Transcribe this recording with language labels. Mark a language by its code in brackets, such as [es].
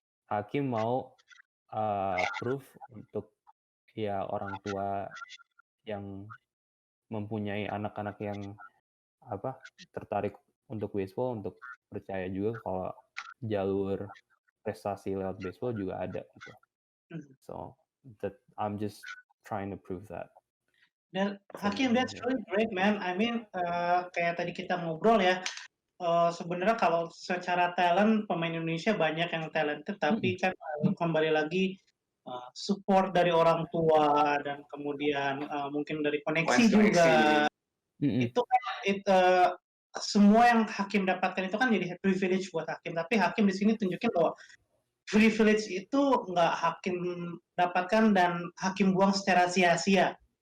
[id] Hakim mau proof untuk ya orang tua yang mempunyai anak-anak yang tertarik untuk baseball, untuk percaya juga kalau jalur prestasi lewat baseball juga ada gitu. [en] So that I'm just trying to prove that. Dan hakim, that's really great man. I mean, [id] kayak tadi kita ngobrol ya, sebenarnya kalau secara talent pemain Indonesia banyak yang talented, tapi kan kembali lagi support dari orang tua dan kemudian mungkin dari koneksi juga. Itu kan semua yang hakim dapatkan itu kan jadi privilege buat hakim, tapi hakim di sini tunjukin bahwa privilege itu nggak hakim dapatkan dan hakim buang secara sia-sia.